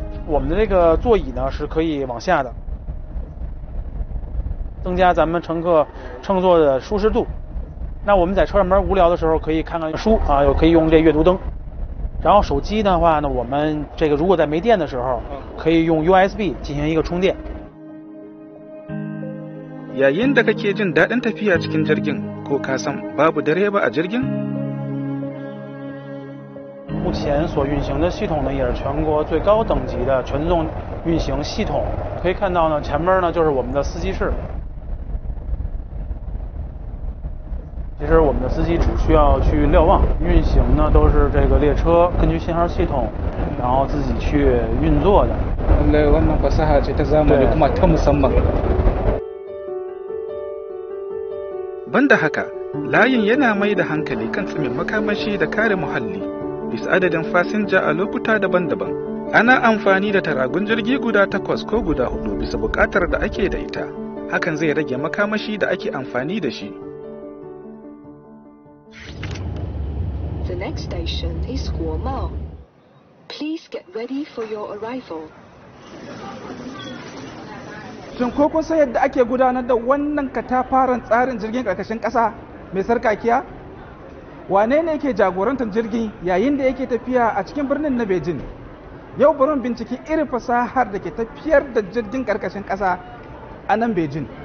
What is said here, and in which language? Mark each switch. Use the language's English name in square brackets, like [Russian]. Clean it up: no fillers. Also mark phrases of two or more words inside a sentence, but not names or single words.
[Chinese] 我们的这个座椅呢是可以往下的，增加咱们乘客乘坐的舒适度。那我们在车上边无聊的时候可以看看书啊，又可以用这阅读灯。然后手机的话呢，我们这个如果在没电的时候，可以用 USB 进行一个充电。 [Hausa] Yayin da kake jin daɗin tafiya cikin jirgin, ko ka san babu direba a jirgin? [Chinese] 目前所运行的系统呢，也是全国最高等级的全自动运行系统。可以看到呢，前面呢就是我们的司机室。其实我们的司机只需要去瞭望，运行呢都是这个列车根据信号系统，然后自己去运作的。 [Hausa] wannan fasaha ce ta zamani kuma ta musamman. Banda haka, layin yana mai da hankali kan tsimin makamashi da kare muhalli bisa adadin fasinja a lokuta daban-daban. Ana amfani da taragun jirgi guda 8 ko guda 4 bisa buƙatar da ake da ita. Hakan zai rage makamashi da ake amfani da shi. [English] The next station is Guomao. Please get ready for your arrival. [Hausa] Shin ko kun san yadda ake gudanar da wannan katafaren tsarin jirgin karkashin ƙasa mai sarkakiya? Wane ne yake jagorantar jirgin yayin da yake tafiya a cikin birnin na Beijing? Yau bari mu binciki irin fasahar da ke tafiyar da jirgin karkashin ƙasa a nan Beijing.